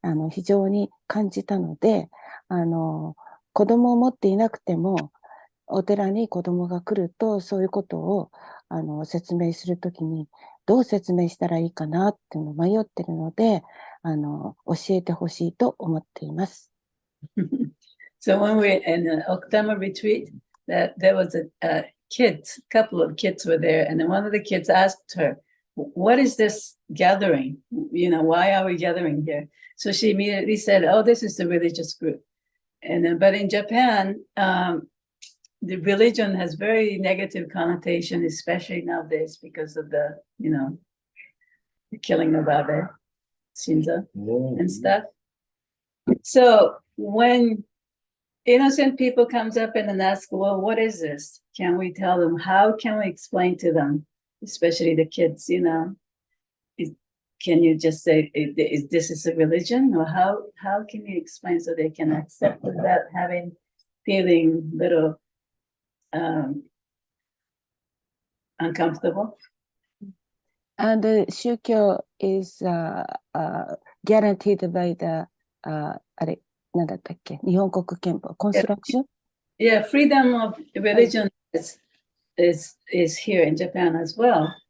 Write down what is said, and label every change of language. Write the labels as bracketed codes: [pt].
[ja] 非常に感じたので、子供を持っていなくても、お寺に子供が来ると、そういうことを説明するときに、どう説明したらいいかなっていうのを迷ってるので、教えてほしいと思っています。 [en] So when we in the October retreat, that there was a couple of kids were there, and then one of the kids asked her, "What is this gathering? Why are we gathering here?" So she immediately said, "Oh, this is the religious group." And then, but in Japan, the religion has very negative connotation, especially nowadays because of the killing of Abe Shinzo and stuff. So when innocent people comes up and ask, well, what is this? Can we tell them? How can we explain to them, especially the kids, can you just say, is this a religion? Or how can you explain so they can accept without feeling little uncomfortable? And the 宗教 is guaranteed by the [ja] あれ、なんだったっけ、日本国憲法、 [en] construction? Yeah, freedom of religion is here in Japan as well.